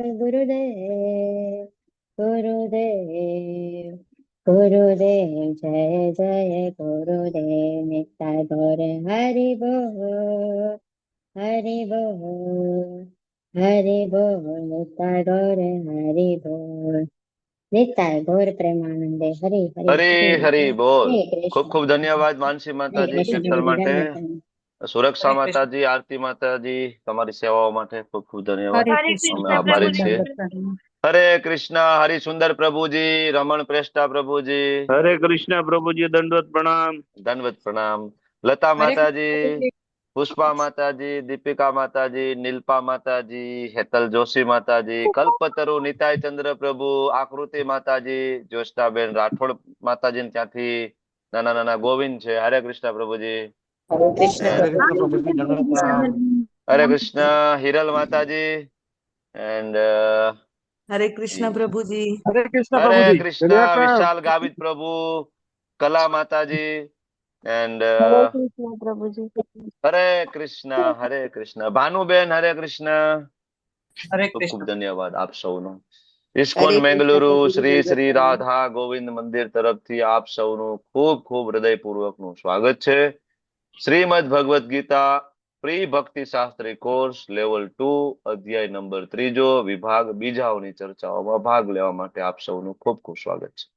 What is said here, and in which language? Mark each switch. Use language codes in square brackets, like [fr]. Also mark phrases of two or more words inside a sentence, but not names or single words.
[hi] गुरुदेव जय जय गुरुदेव नित्य गौर हरि बोल नित्य गौर हरि बोल नित्य गौर प्रेमानंदे हरि हरि हरे हरि हरि बोल। हरे [gu] खूब [hi] कृष्ण [gu] ખૂબ ધન્યવાદ માનસી હરે માતાજી કૃષ્ણ કીર્તન પ્રભુજી માટે, દંડવત સુરક્ષા હરે કૃષ્ણ માતાજી, આરતી માતાજી, તમારી સેવાઓ માટે ખૂબ ખૂબ ધન્યવાદ. હરે હરે કૃષ્ણ અમે કૃષ્ણ આભારી પ્રભુજી છીએ. પ્રભુજી. દંડવત પ્રણામ હરે કૃષ્ણ હરિસુંદર પ્રભુજી, રમણ પ્રેષ્ઠા પ્રભુજી, [hi] हरे कृष्णा प्रभु जी दंडवत प्रणाम। [gu] ધનવત પ્રણામ. લતા હરે માતાજી, કૃષ્ણ પુષ્પા માતાજી, દીપિકા માતાજી, નીલપા માતાજી, હેતલ જોશી માતાજી, કલ્પતરુ નિતાય ચંદ્ર પ્રભુ, આકૃતિ માતાજી, જ્યોષ્ણાબેન રાઠોડ માતાજી ને ત્યાંથી નાના નાના ગોવિંદ છે. હરે કૃષ્ણ પ્રભુજી. હરે કૃષ્ણ [en] And [hi] हरे [gu] પ્રભુજી [hi] कृष्णा प्रभु जी दंडवत प्रणाम। [gu] હરે કૃષ્ણ હિરલ માતાજી. And હરે કૃષ્ણ પ્રભુજી. [hi] हरे कृष्णा [gu] હરે [hi] प्रभु जी [gu] કૃષ્ણ [hi] दंडवत प्रणाम। [gu] વિશાલ ગાવિત પ્રભુ, કલા માતાજી. [en] And [hi] हरे कृष्ण प्रभु जी। [gu] હરે કૃષ્ણ ભાનુબેન. હરે કૃષ્ણ. હરે ખૂબ ખૂબ કૃષ્ણ. ધન્યવાદ આપ સૌનો. ઇસ્કોન હરે કૃષ્ણ મેંગલુરુ પ્રભુજી શ્રી દંડવત શ્રી પ્રણામ રાધા ગોવિંદ મંદિર તરફથી આપ સૌનું ખૂબ ખૂબ હૃદયપૂર્વકનું સ્વાગત છે. શ્રીમદ ભગવદ્ ગીતા પ્રી ભક્તિ શાસ્ત્રી કોર્સ લેવલ 2 અધ્યાય નંબર 3 વિભાગ બીજાઓની ચર્ચાઓમાં ભાગ લેવા માટે આપ સૌનું ખૂબ ખૂબ સ્વાગત છે.